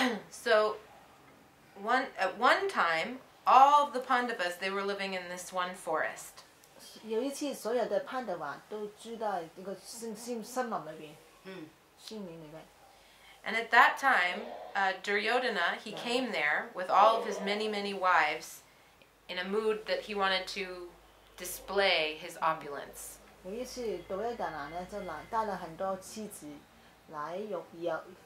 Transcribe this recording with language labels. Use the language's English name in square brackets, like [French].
[English] So at one time, all of the Pandavas, they were living in this one forest. [Chinese] 有一次，所有的潘德瓦都住在这个森林里边。森林里边。 [English] And at that time, Duryodhana, he came there with all of his many, many wives in a mood that he wanted to display his opulence. [Chinese] 有一次，杜约达拿呢就带了很多妻子来炫耀啊，